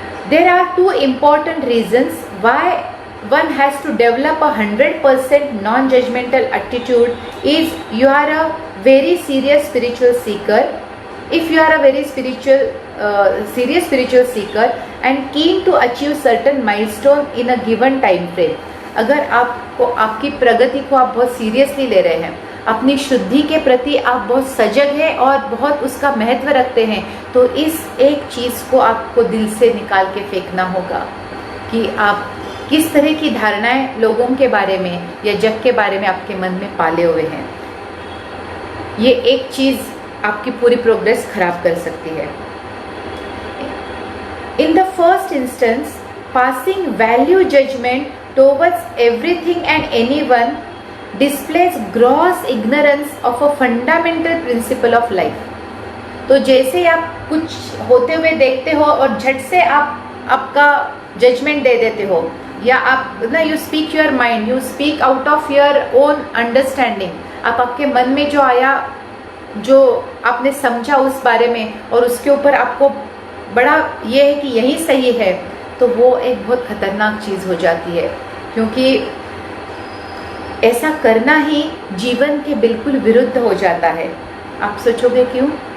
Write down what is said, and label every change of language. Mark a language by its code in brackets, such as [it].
[en] There are two important reasons why one has to develop a 100% non-judgmental attitude. Is you are a very serious spiritual seeker. If you are a very serious spiritual seeker and keen to achieve certain milestone in a given time frame, [hi] अगर आपको आपकी प्रगति को आप बहुत seriously ले रहे हैं, अपनी शुद्धि के प्रति आप बहुत सजग हैं और बहुत उसका महत्व रखते हैं, तो इस एक चीज़ को आपको दिल से निकाल के फेंकना होगा कि आप किस तरह की धारणाएं लोगों के बारे में या जग के बारे में आपके मन में पाले हुए हैं। ये एक चीज़ आपकी पूरी प्रोग्रेस खराब कर सकती है। [en] In the first instance, passing value judgment towards everything and anyone displays gross ignorance of a fundamental principle of life. [hi] तो जैसे आप कुछ होते हुए देखते हो और झट से आपका जजमेंट दे देते हो, या आप ना [en] you speak your mind, you speak out of your own understanding, [hi] आप आपके मन में जो आया, जो आपने समझा उस बारे में, और उसके ऊपर आपको बड़ा ये है कि यही सही है, तो वो एक बहुत खतरनाक चीज़ हो जाती है, क्योंकि ऐसा करना ही जीवन के बिल्कुल विरुद्ध हो जाता है। आप सोचोगे क्यों?